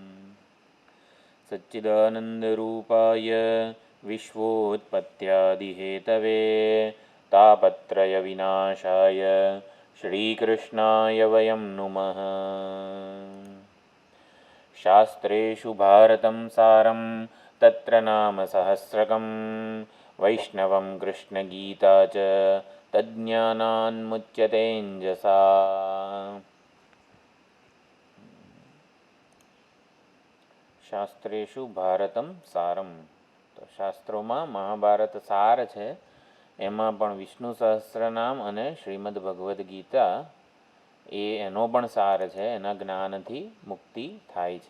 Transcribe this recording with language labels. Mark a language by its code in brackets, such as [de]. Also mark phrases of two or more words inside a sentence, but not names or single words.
[sa] सच्चिदानन्दरूपाय विश्वोत्पत्त्यादिहेतवे तापत्रयविनाशाय श्रीकृष्णाय वयं नुमः। शास्त्रेषु भारतं सारं तत्र नाम सहस्रकं वैष्णवं कृष्णगीता च तज्ज्ञानान्मुच्यतेऽञ्जसा। शास्त्रेषु भारतम् सारम्, [gu] તો શાસ્ત્રોમાં મહાભારત સાર છે, એમાં પણ વિષ્ણુ સહસ્રનામ અને શ્રીમદ ભગવદ્ ગીતા એનો પણ સાર છે, એના જ્ઞાનથી મુક્તિ થાય છે.